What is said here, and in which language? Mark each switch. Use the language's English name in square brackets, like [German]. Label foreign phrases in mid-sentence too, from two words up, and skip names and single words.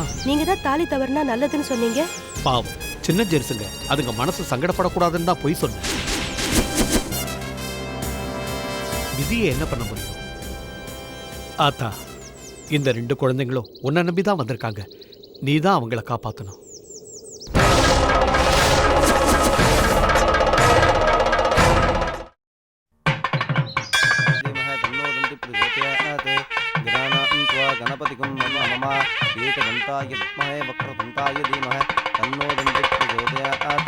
[Tamil] நீங்க தான் தாலி தவறுனா நல்லதுன்னு சொன்னீங்க. பாவம், சின்ன ஜெருசுங்க, அதுங்க மனசு சங்கடப்படக்கூடாதுன்னு தான் போய் சொன்னேன். விதியை என்ன பண்ண முடியும்? ஆத்தா, இந்த 2 குழந்தைங்களும் உன்னை நம்பி தான் வந்திருக்காங்க. நீ தான் அவங்கள காப்பாற்றணும். [Sanskrit] गणपतिगुं मम एकदन्ताय विद्महे वक्रतुण्डाय धीमहि तन्नो दन्तिः प्रचोदयात्।